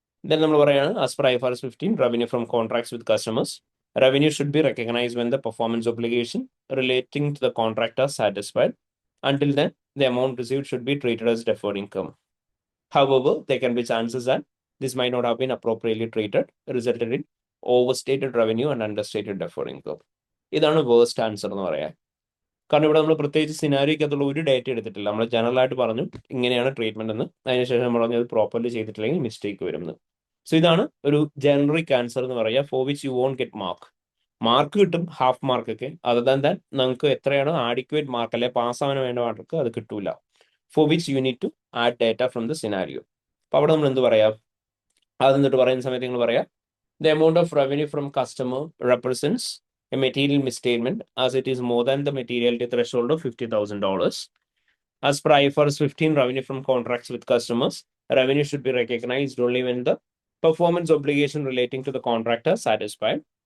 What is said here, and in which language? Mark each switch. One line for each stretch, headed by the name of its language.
English: then
Malayalam: നമ്മൾ പറയാണ്,
English: As per IFRS 15 revenue from contracts with customers, revenue should be recognized when the performance obligation relating to the contract are satisfied. Until then, the amount received should be treated as deferred income. However, there can be chances that this might not have been appropriately treated, resulting in overstated revenue and understated deferred income.
Malayalam: ഇതാണ് worst answer എന്ന് പറയാം. കാരണം ഇവിടെ നമ്മൾ പ്രത്യേകിച്ച് സിനാരിയോക്കകത്തുള്ള ഒരു data എടുത്തിട്ടില്ല. നമ്മൾ ജനറൽ ആയിട്ട് പറഞ്ഞു ഇങ്ങനെയാണ് ട്രീറ്റ്മെന്റ് എന്ന്. അതിനുശേഷം നമ്മൾ പറഞ്ഞു അത് പ്രോപ്പർലി ചെയ്തിട്ടില്ലെങ്കിൽ മിസ്റ്റേക്ക് വരുമെന്ന്. സോ ഇതാണ് ഒരു ജനറിക് ആൻസർ എന്ന് പറയുക,
English: for which you won't get mark
Malayalam: കിട്ടും, ഹാഫ് മാർക്ക് ഒക്കെ. അതർ ദാൻ ദാൻ നമുക്ക് എത്രയാണ് ആഡിക്വേറ്റ് മാർക്ക് അല്ലെ പാസ്സാവാൻ വേണ്ട മാർക്ക് അത് കിട്ടൂല.
English: For which you need to add data from the scenario.
Malayalam: അപ്പൊ അവിടെ നമ്മൾ എന്ത് പറയാം, അത് എന്നിട്ട് പറയുന്ന സമയത്ത് നിങ്ങൾ പറയാം
English: the amount of revenue from customer represents a material misstatement as it is more than the materiality threshold of $50,000. As per IFRS 15, revenue from contracts with customers, revenue should be recognized only when the performance obligation relating to the contract are satisfied.